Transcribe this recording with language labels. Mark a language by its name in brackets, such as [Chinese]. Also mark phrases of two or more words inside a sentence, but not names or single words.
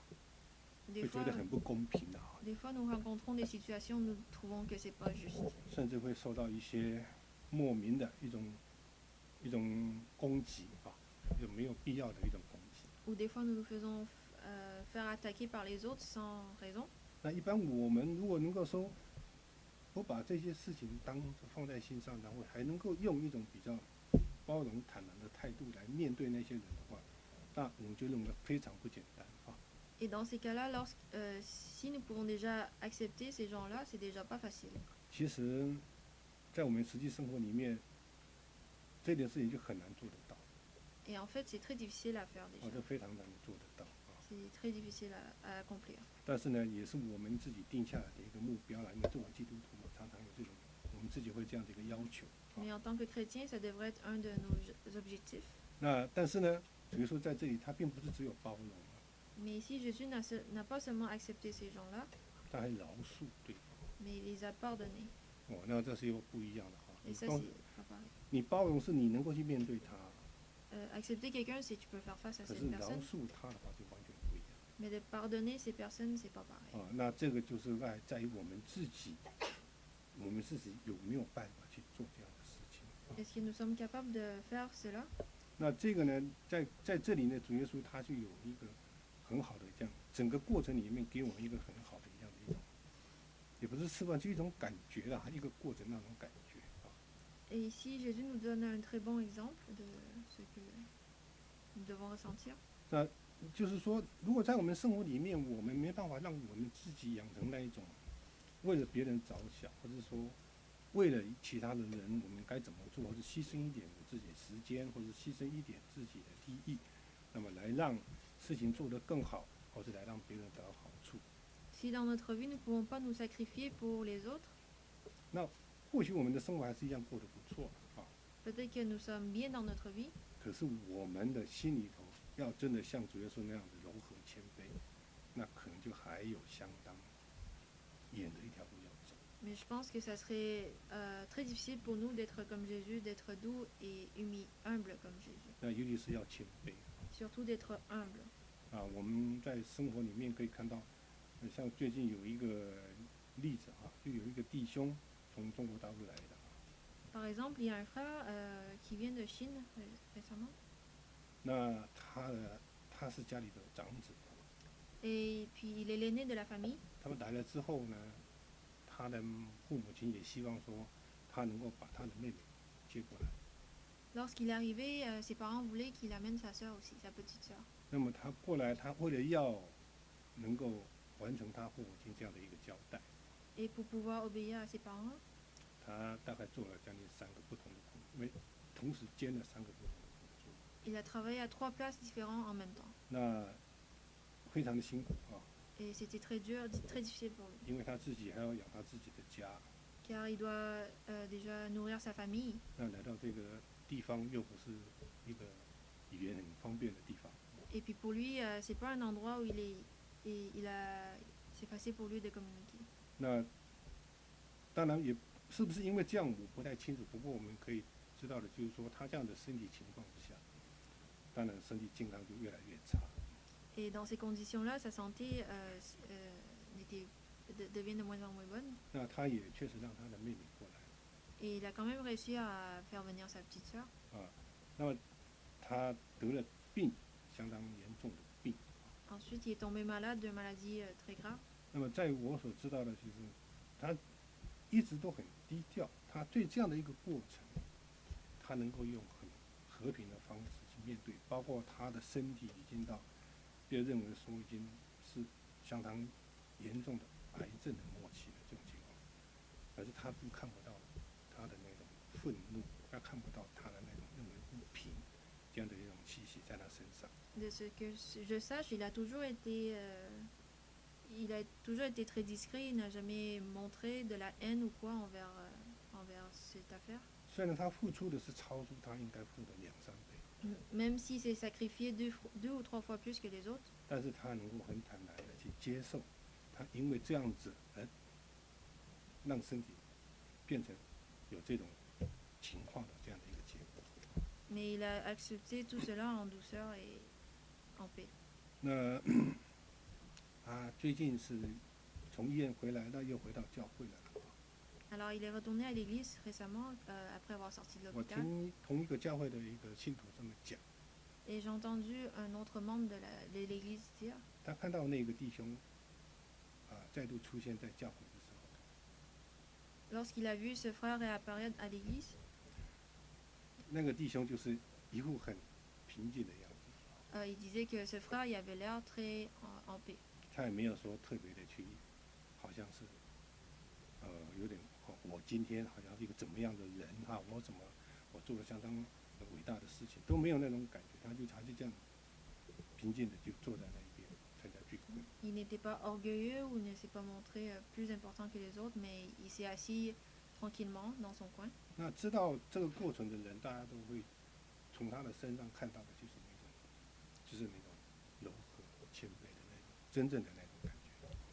[French] Des [Chinese] 会觉 [French] fois, [Chinese] 得很不公平的啊， [French] des fois, nous rencontrons des situations où nous trouvons que c'est pas juste. [Chinese] 甚至会受到一些莫名的一种攻击啊，有没有必要的一种攻击。 [French] Ou des fois, nous nous faisons faire attaquer par les autres sans raison. [Chinese] 那一般我们如果能够说，不把这些事情放在心上，然后还能够用一种比较包容坦然的态度来面对那些人的话，那我们就认为非常不简单啊。 [French] Et dans ces cas-là, si nous pouvons déjà accepter ces gens-là, c'est déjà pas facile. [Chinese] 其实，在我们实际生活里面，这件事情就很难做得到， [French] Et en fait, c'est très difficile à faire [Chinese] 这 [French] déjà. [Chinese] 非常难做得到啊。 [French] C'est très difficile à accomplir. [Chinese] 但是呢，也是我们自己定下来的一个目标啦。因为作为基督徒嘛，常常有这种，我们自己会这样的一个要求。 [French] Mais en tant que chrétien, ça devrait être un de nos objectifs. [Chinese] 那但是呢，主耶稣在这里，他并不是只有包容啊， [French] Mais ici, Jésus n'a pas seulement accepté ces gens-là, [Chinese] 他还饶恕对方。 [French] mais il les a pardonnés. [Chinese] 哦，那这是又不一样的哈。 [French] Et ça, [Chinese] 包 [French] c'est pas pareil. [Chinese] 你包容是你能够去面对他， [French] Accepter quelqu'un, c'est tu peux faire face à [Chinese] 可 [French] cette [Chinese] 是饶 [French] personne. [Chinese] 恕他的话就完全不一样。 [French] Mais de pardonner ces personnes, c'est pas pareil. [Chinese] 啊，那这个就是在于我们自己有没有办法去做这样的事情。 [French] Est-ce que nous sommes capables de faire cela? [Chinese] 那这个呢，在这里呢，主耶稣他就有一个很好的这样，整个过程里面给我们一个很好的这样的一种，也不是示范，就一种感觉啦，一个过程那种感觉啊。 [French] Et ici, Jésus nous donne un très bon exemple de ce que nous devons ressentir. [Chinese] 那就是说，如果在我们生活里面，我们没办法让我们自己养成那一种为了别人着想，或者说为了其他的人，我们该怎么做，或者牺牲一点自己的时间，或者牺牲一点自己的利益，那么来让事情做得更好，或者来让别人得到好处。 [French] Si dans notre vie, nous ne pouvons pas nous sacrifier pour les autres, [Chinese] 那或许我们的生活还是一样过得不错啊， [French] peut-être que nous sommes bien dans notre vie, [Chinese] 可是我们的心里头要真的像主耶稣那样的柔和谦卑，那可能就还有相当远的一条路要走。 [French] mais je pense que ça serait très difficile pour nous d'être comme Jésus, d'être doux et humble comme Jésus. [Chinese] 那尤其是要谦卑 [French] Surtout d'être humble. 啊！ [Chinese] 我们在生活里面可以看到，像最近有一个例子啊，就有一个弟兄从中国大陆来的， [French] Par exemple, il y a un frère qui vient de Chine récemment, [Chinese] 那他是家里的长子， [French] et puis il est l'aîné de la famille. [Chinese] 他们来了之后呢，他的父母亲也希望说他能够把他的妹妹接过来。 [French] Lorsqu'il est arrivé, ses parents voulaient qu'il amène sa sœur aussi, sa petite sœur. [Chinese] 那么他过来，他为了要能够完成他父母亲这样的一个交代， [French] Et pour pouvoir obéir à ses parents, [Chinese] 他大概做了将近3个不同的工作，同时兼了3个不同的工作， [French] il a travaillé à 3 places différentes en même temps. [Chinese] 那非常的辛苦啊， [French] Et c'était très dur, très difficile pour lui, [Chinese] 因为他自己还要养他自己的家， [French] car il doit déjà nourrir sa famille. [Chinese] 那来到这个地方又不是一个语言很方便的地方， [French] Et puis pour lui, c'est pas un endroit où c'est facile pour lui de communiquer. [Chinese] 那当然也是不是因为这样我不太清楚，不过我们可以知道的就是说，他这样的身体情况之下，当然身体健康就越来越差。 [French] Et dans ces conditions-là, sa santé devient de moins en moins bonne. [Chinese] 那他也确实让他的妹妹过来 [French] Et il a quand même réussi à faire venir sa petite sœur. [Chinese] 啊，那么他得了病，相当严重的病。 [French] Ensuite, il est tombé malade d'une maladie très grave. [Chinese] 那么在我所知道的，就是他一直都很低调，他对这样的一个过程，他能够用很和平的方式去面对，包括他的身体已经到被认为说已经是相当严重的癌症的末期的这种情况，可是他都看不到他的那种愤怒，他看不到他的那种认为不平这样的一种气息在他身上。 [French] De ce que je sache, il a toujours été très discret. Il n'a jamais montré de la haine ou quoi envers cette affaire. [Chinese] 虽然他付出的是超出他应该付的2-3倍， [French] Même s'il s'est sacrifié 2 ou 3 fois plus que les autres, [Chinese] 但是他能够很坦然的去接受他因为这样子而让身体变成有这种情况的这样的一个结果。 [French] Mais il a accepté tout cela en douceur et en paix. [Chinese] 那他最近是从医院回来，那又回到教会来了。 [French] Alors il est retourné à l'église récemment, après avoir sorti de [Chinese] 我 [French] l'hôpital. [Chinese] 听同一个教会的一个信徒这么讲， [French] Et j'ai entendu un autre membre de l'église dire, [Chinese] 他看到那个弟兄再度出现在教会的时候， [French] lorsqu'il a vu ce frère réapparaître à l'église, [Chinese] 那个弟兄就是一副很平静的样子， [French] il disait que ce frère il avait l'air très en paix. [Chinese] 他也没有说特别的去，好像是有点我今天好像是一个怎么样的人哈，我做了相当伟大的事情，都没有那种感觉，他就还是这样平静的就坐在那一边参加聚会。 [French] Il n'était pas orgueilleux ou ne s'est pas montré plus important que les autres, mais il s'est assis tranquillement dans son coin. [Chinese] 那知道这个过程的人，大家都会从他的身上看到的就是那种柔和谦卑的那种真正的那种感觉。